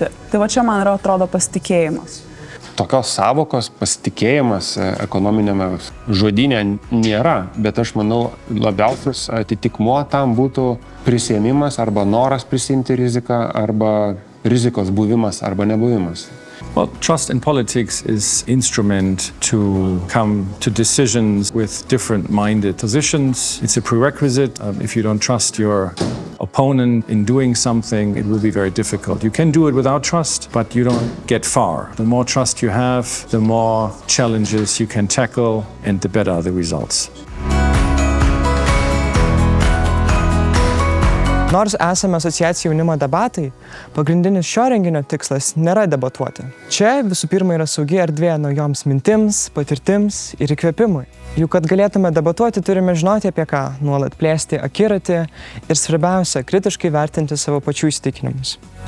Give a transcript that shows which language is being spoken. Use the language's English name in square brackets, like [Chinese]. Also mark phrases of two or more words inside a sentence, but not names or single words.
[Lithuanian] Tai va čia man atrodo pasitikėjimas. Tokios savokos pasitikėjimas ekonominėme žodyne nėra, bet aš manau labiausias atitikmuo tam būtų prisiėmimas arba noras prisiimti riziką arba rizikos buvimas arba nebuvimas. [English] Well, trust in politics is instrument to come to decisions with different-minded positions. It's a prerequisite. If you don't trust your opponent in doing something, it will be very difficult. You can do it without trust, but you don't get far. The more trust you have, the more challenges you can tackle, and the better the results. [Lithuanian] Nors esame asociacija jaunimo debatai, pagrindinis šio renginio tikslas nėra debatuoti. Čia visų pirma yra saugi erdvė naujoms mintims, patirtims ir įkvėpimui. Juk kad galėtume debatuoti, turime žinoti apie ką, nuolat plėsti akiratį ir svarbiausia, kritiškai vertinti savo pačių įsitikinimus.